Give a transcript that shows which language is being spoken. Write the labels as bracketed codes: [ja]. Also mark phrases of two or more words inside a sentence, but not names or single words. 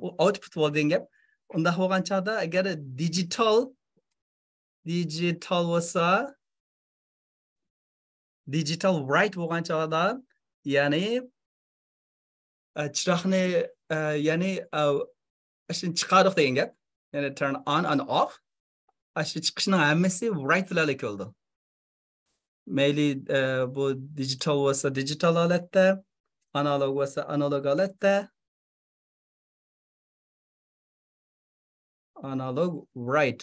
[uz] U output bo'ldi degan gap. Unda bo'lgan chog'da agar digital bo'lsa [en] digital right [uz] bo'lgan chog'da ya'ni chiroqni ya'ni shuni chiqardik degan gap. [en] Ya'ni turn on and off. [uz] Shu chiqishning hammasi right bilan keldi. Mayli bu digital bo'lsa digital holatda, analog bo'lsa analog holatda. [en] Analog right.